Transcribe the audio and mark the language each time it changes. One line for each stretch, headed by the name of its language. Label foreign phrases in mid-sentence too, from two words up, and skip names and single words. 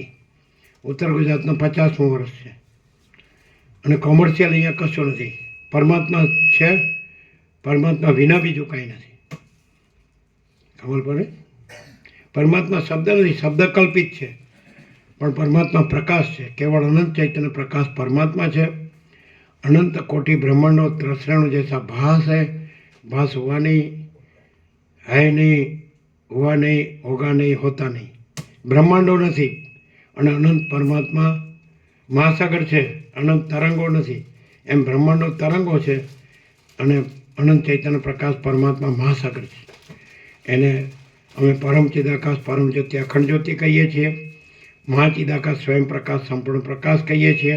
Gujarati: ઉત્તર ગુજરાતનું 50મું વર્ષ છે. અને કોમર્શિયલ અહીંયા કશું નથી. પરમાત્મા છે, પરમાત્મા વિના બીજું કાંઈ નથી. ખબર પડે? પરમાત્મા શબ્દ નથી, શબ્દ કલ્પિત છે, પણ પરમાત્મા પ્રકાશ છે. કેવળ અનંત ચૈતન્ય પ્રકાશ પરમાત્મા છે.
Hindi: अनंत कोटि ब्रह्मांडो त्रसरण जैसा भास है, भास हुआ नहीं, है नहीं, हुआ नहीं, होगा नहीं, होता नहीं. ब्रह्मांडो नहीं
Gujarati: અને અનંત પરમાત્મા મહાસાગર છે. અનંત તરંગો નથી, એમ બ્રહ્માંડો તરંગો છે અને અનંત ચૈતન્ય પ્રકાશ પરમાત્મા મહાસાગર છે. એને અમે પરમ ચિદાકાશ, પરમ જ્યોતિ, અખંડ જ્યોતિ કહીએ છીએ. મહાચિદાકાશ, સ્વયં પ્રકાશ, સંપૂર્ણ પ્રકાશ કહીએ છીએ.